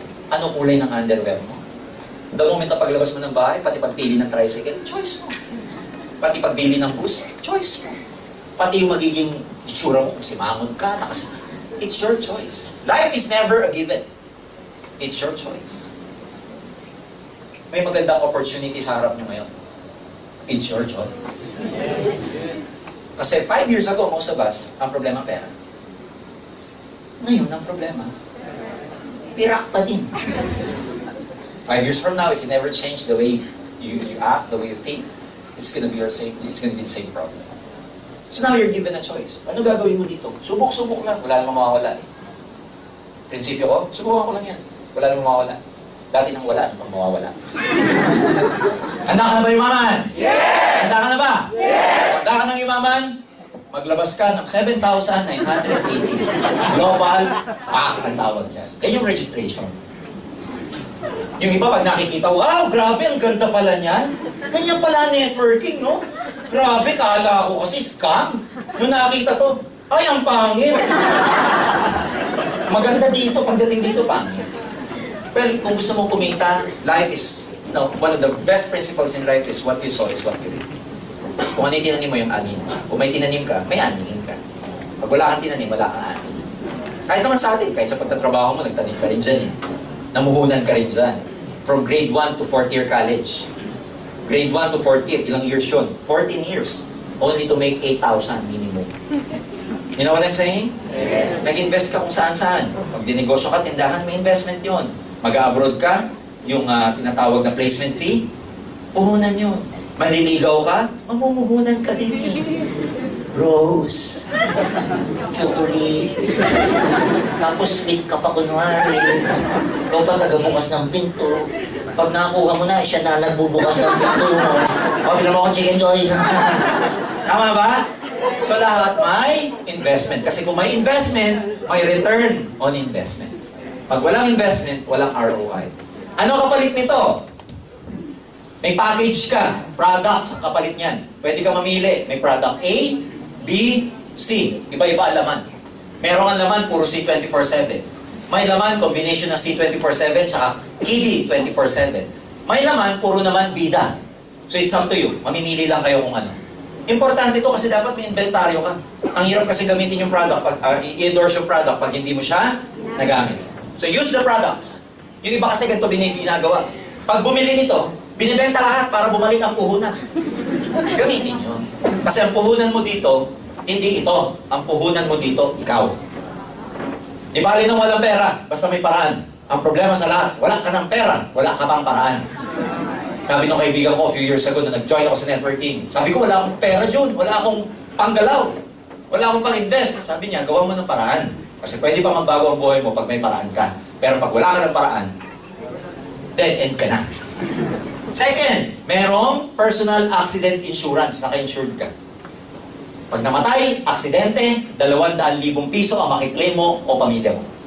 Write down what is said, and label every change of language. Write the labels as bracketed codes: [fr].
[tl] Anong kulay ng underwear mo? The moment na paglabas mo ng bahay, pati pagpili ng tricycle, choice mo. Pati pagbili ng bus, choice mo. Pati yung magiging itsura mo, kung simangon ka, it's your choice. [en] Life is never a given. It's your choice. [tl] May magandang opportunity sa harap nyo ngayon. It's your choice. Kasi 5 years ago, most of us, ang problema pera. Ngayon, ang problema, pirak pa din. [en] 5 years from now, if you never change the way you act, the way you think, it's gonna be it's gonna be the same problem. So now you're given a choice. [tl] Ano gagawin mo dito? Subok-subok lang. Wala namang mawawala eh. Prinsipyo ko, subukan ko lang yan. Wala namang mawawala. Dati nang wala, ano pang mawawala? Handa ka na ba yumaman? [en] Yes! [tl] Handa ka na ba? [en] Yes! [tl] Handa ka nang yumaman? Maglabas ka ng 7,980. Global Pack ang tawag dyan. Yan yung registration. Yung iba pag nakikita, wow, grabe, ang ganda pala niyan. Ganyan pala networking, no? Grabe, kala ko kasi scam. Nung nakita to, ay, ang pangit. Maganda dito, pagdating dito, pangit. [en] Well, kung gusto mong kumita, life is, one of the best principles in life is what you sow is what you reap. [tl] Kung ano yung tinanim mo, yung anin. Kung may tinanim ka, may aninin ka. Pag wala kang tinanim, wala kang anin. Kahit naman sa atin, kahit sa pagtatrabaho mo, nagtanim ka rin dyan eh. Namuhunan ka rin dyan. [en] From grade 1 to 4th year college. Grade 1 to 4th year, ilang years yun? 14 years. Only to make 8,000 minimum. You know what I'm saying? Yes. [tl] Nag-invest ka kung saan-saan. Pag dinegosyo ka, tindahan, may investment yon. Mag-abroad ka, yung tinatawag na placement fee, puhunan yun. Maliligaw ka, mamumuhunan ka din yun. Rose, chocolate, tapos sweet ka pa kunwari. Ikaw pa tagabukas ng pinto. Pag nakuha mo na, siya na nagbubukas ng pinto. O, bilang mo akong chicken joy. Tama ba? So lahat may investment. Kasi kung may investment, may return on investment. Pag walang investment, walang ROI. Ano kapalit nito? May package ka, product sa kapalit niyan. Pwede ka mamili. May product A, B, C. Iba-iba ang laman. Merong ang laman, puro C 24/7. May laman, combination ng C 24/7 tsaka KD 24/7. May laman, puro naman bida. So it's up to you. Mamimili lang kayo kung ano. Importante ito kasi dapat may inventaryo ka. Ang hirap kasi gamitin yung product, i-endorse yung product pag hindi mo siya nagamit. So use the products. Yung iba kasi ganito ginagawa. Pag bumili nito, binibenta lahat para bumalik ang puhunan. Gamitin nyo. Kasi ang puhunan mo dito, hindi ito. Ang puhunan mo dito, ikaw. Di bali nang walang pera, basta may paraan. Ang problema sa lahat, wala ka ng pera, wala ka pang paraan. Sabi ng kaibigan ko a few years ago na nag-join ako sa networking. Sabi ko, wala akong pera, Jun. Wala akong panggalaw. Wala akong pang-invest. Sabi niya, gawa mo ng paraan. Kasi pwede pa magbago ang buhay mo pag may paraan ka. Pero pag wala ka ng paraan, dead end ka na. [en] Second, merong personal accident insurance. [tl] Naka-insured ka. Pag namatay, aksidente, 200,000 piso ang makiklaim mo o pamilya mo.